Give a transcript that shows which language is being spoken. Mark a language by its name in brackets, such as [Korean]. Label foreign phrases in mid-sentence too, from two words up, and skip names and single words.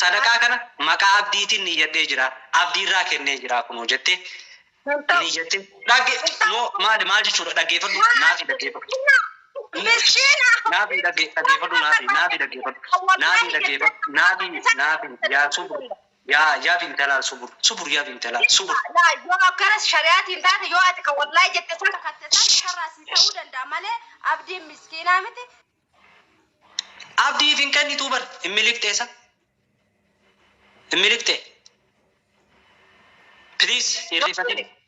[Oromo] Sadaqaa kana maqaa abdiitiin niyyadhee jira. Abdii irraa kennee jira kunoo jettee. Niyyattee. Dhagge-, moo maali, maal jechuudha? Dhaggeeffadhu. Naafi dhaggeeffadhu. Miskiina. Naafi dhagge-, dhaggeeffadhu. Naafi, naafi dhaggeeffadhu. Naafi dhaggeeffadhu. Naafi, naafi. Yaa subur. Yaa, yaa bintala subur. Subur yaa bintala subur. Yaa, yoo akkana shari'aatiin taate, yoo ati kan wallaahi jette sana katte sana sharraa si ta'uu danda'a malee abdiin miskiinaa miti. Abdiif hin kennituu bar, hin miliqxee isa. Hin miliqxee. Please, hirrifatini.